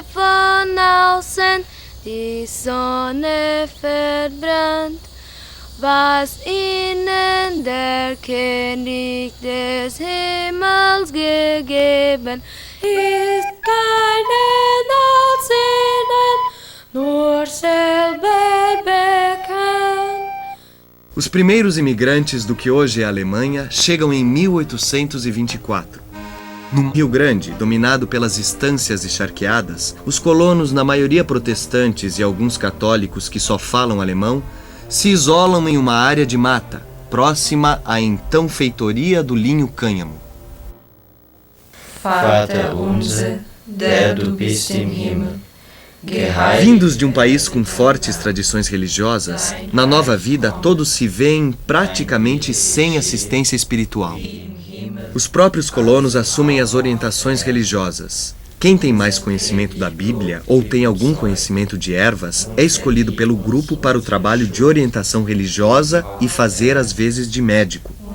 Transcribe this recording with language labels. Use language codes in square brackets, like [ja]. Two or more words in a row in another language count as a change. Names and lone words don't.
[de] von außen die Sonne verbrannt, was ihnen der König des Himmels gegeben, ist keinen als ihnen, nur selber bekannt. [pt] Os primeiros imigrantes do que hoje é a Alemanha chegam em 1824. No Rio Grande, dominado pelas estâncias e charqueadas, os colonos, na maioria protestantes e alguns católicos que só falam alemão, se isolam em uma área de mata, próxima à então feitoria do linho cânhamo. [de] Vater unser, der du bist im Himmel. [pt] Vindos de um país com fortes tradições religiosas, na nova vida todos se veem praticamente sem assistência espiritual. Os próprios colonos assumem as orientações religiosas. Quem tem mais conhecimento da Bíblia ou tem algum conhecimento de ervas é escolhido pelo grupo para o trabalho de orientação religiosa e fazer as vezes de médico.